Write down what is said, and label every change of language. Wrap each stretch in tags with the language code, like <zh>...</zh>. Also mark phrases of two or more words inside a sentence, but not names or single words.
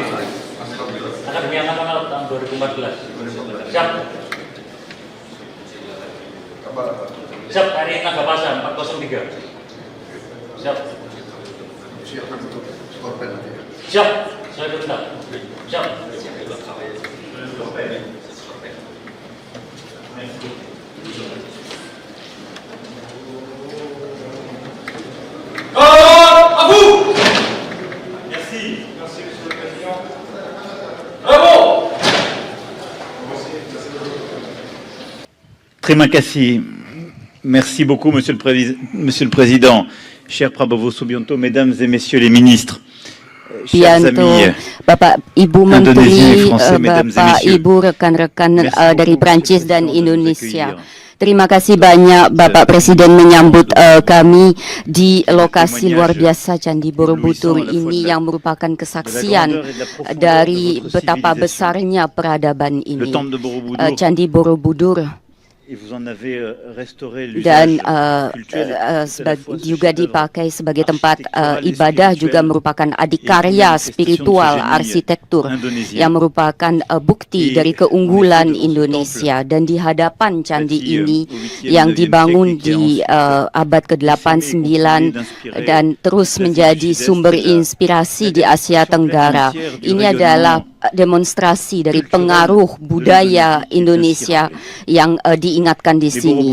<id>Akademi Angkatan Laut tahun 2014. Siap. Kapal apa? Siap, KRI Nagapasa 403. Siap. Siapkan untuk skorpen nanti ya. Siap. Saya perintah. Siap.</id> <fr>Merci. Merci, Monsieur le Président. Bravo.</fr> <id>Terima kasih.</id> <fr>Merci beaucoup, Monsieur le Président. Cher Prabowo Subianto, Mesdames et Messieurs les ministres, chers amis</fr> <id>Bapak Ibu</id> <fr>Indonésiens et</fr> <id>Menteri,</id> <fr>Français, Mesdames et</fr> <id>Bapak</id> <fr>Messieurs.</fr> <id>Ibu rekan-rekan</id> <fr>Merci</fr> <id>dari</id> <fr>beaucoup,</fr> <id>Prancis</id> <fr>Monsieur le</fr> <id>dan</id> <fr>Président, de nous</fr> <id>Indonesia.</id> <fr>accueillir.</fr> <id>Terima kasih banyak Bapak Presiden menyambut kami di lokasi luar biasa Candi Borobudur ini yang merupakan kesaksian dari betapa besarnya peradaban</id> <fr>Le</fr> <id>ini.</id> <fr>temple de Borobudur,</fr> <id>Candi Borobudur</id> <fr>et vous en avez restauré</fr> <id>dan</id> <fr>l'usage cultuel,</fr> <id>juga dipakai sebagai tempat ibadah, juga merupakan adikarya spiritual arsitektur yang merupakan bukti dari keunggulan Indonesia. Dan di hadapan candi ini yang dibangun di abad ke-8, 9 dan terus menjadi sumber inspirasi di Asia Tenggara, ini adalah demonstrasi dari pengaruh budaya Indonesia yang diingatkan di sini.</id>